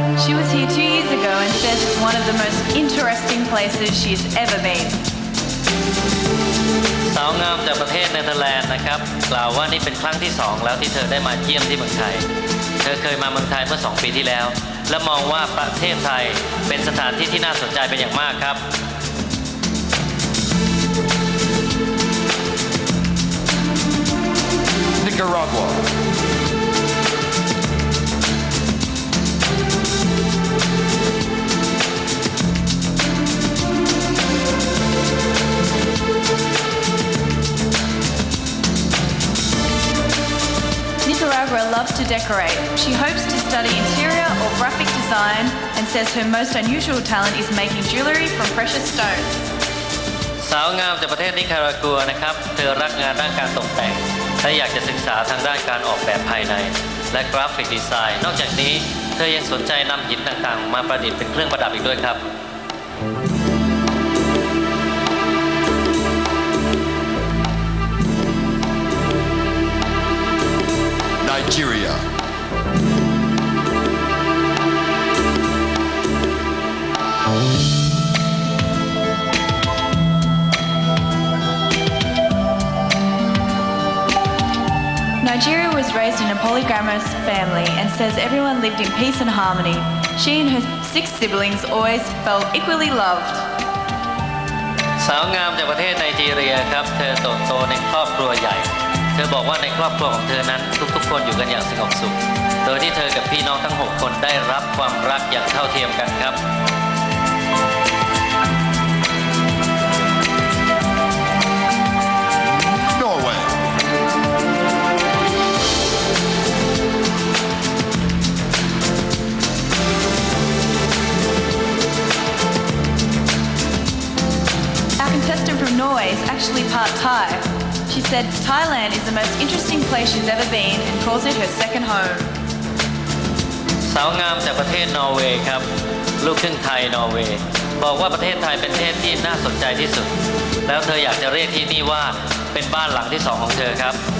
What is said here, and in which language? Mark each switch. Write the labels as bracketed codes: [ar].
[en] She was here 2 years ago and says it's one of the most interesting places she's ever been. [th] สาวงามจากประเทศเนเธอร์แลนด์นะครับกล่าวว่านี่เป็นครั้งที่ 2 แล้วที่เธอได้มาเยี่ยมที่เมืองไทยเธอเคยมาเมืองไทยเมื่อ 2 ปีที่แล้วและมองว่าประเทศไทยเป็นสถานที่ที่น่าสนใจเป็นอย่างมากครับ [en] Nicaragua. Nicaragua loves to decorate. She hopes to study interior or graphic design and says her most unusual talent is making jewellery from precious stones. [th] สาวงามจากประเทศนิการากัวนะครับเธอรักงานด้านการตกแต่งและอยากจะศึกษาทางด้านการออกแบบภายในและกราฟิกดีไซน์นอกจากนี้เธอยังสนใจนำหินต่างๆมาประดิษฐ์เป็นเครื่องประดับอีกด้วยครับ [en] Nigeria. Nigeria was raised in a polygamous family and says everyone lived in peace and harmony. She and her 6 siblings always felt equally loved. [th] สาวงามจากประเทศไนจีเรียครับเธอเติบโตในครอบครัวใหญ่เธอบอกว่าในครอบครัวของเธอนั้นทุกๆคนอยู่กันอย่างสงบสุขโดยที่เธอกับพี่น้องทั้ง 6 คนได้รับความรักอย่างเท่าเทียมกันครับ [en] Norway. Our contestant from Norway is actually part Thai. She said Thailand is the most interesting place she's ever been and calls it her second home. [th] สาวงามจากประเทศนอร์เวย์ครับลูกครึ่งไทยนอร์เวย์บอกว่าประเทศไทยเป็นประเทศที่น่าสนใจที่สุดแล้วเธออยากจะเรียกที่นี่ว่าเป็นบ้านหลังที่ 2ของเธอครับ